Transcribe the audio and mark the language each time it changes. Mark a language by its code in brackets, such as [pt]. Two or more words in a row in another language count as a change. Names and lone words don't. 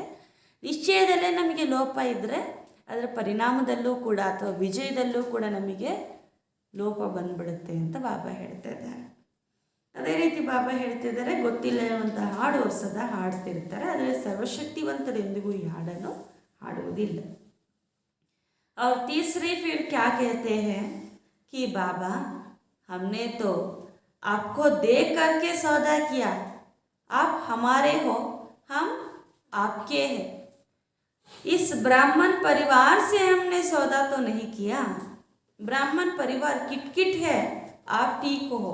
[kn] ನಿಶ್ಚಯದಲ್ಲೇ ನಮಗೆ ಲೋಪ ಇದ್ದರೆ ಅದರ ಪರಿಣಾಮದಲ್ಲೂ ಕೂಡ ಅಥವಾ ವಿಜಯದಲ್ಲೂ ಕೂಡ ನಮಗೆ ಲೋಪ ಬಂದ್ಬಿಡುತ್ತೆ ಅಂತ ಬಾಬಾ ಹೇಳ್ತಾ ಇದ್ದಾರೆ. ಅದೇ ರೀತಿ ಬಾಬಾ ಹೇಳ್ತಿದ್ದಾರೆ, ಗೊತ್ತಿಲ್ಲ ಇರುವಂಥ ಹಾಡು ಅವ್ರು ಸದಾ ಹಾಡ್ತಿರ್ತಾರೆ, ಆದರೆ ಸರ್ವಶಕ್ತಿವಂತರು ಎಂದಿಗೂ ಈ ಹಾಡನ್ನು ಹಾಡುವುದಿಲ್ಲ. [hi] और तीसरी फिर क्या कहते हैं कि बाबा हमने तो आपको देख करके सौदा किया, आप हमारे हो हम आपके हैं. इस ब्राह्मण परिवार से हमने सौदा तो नहीं किया, ब्राह्मण परिवार किटकिट है, आप ठीक हो.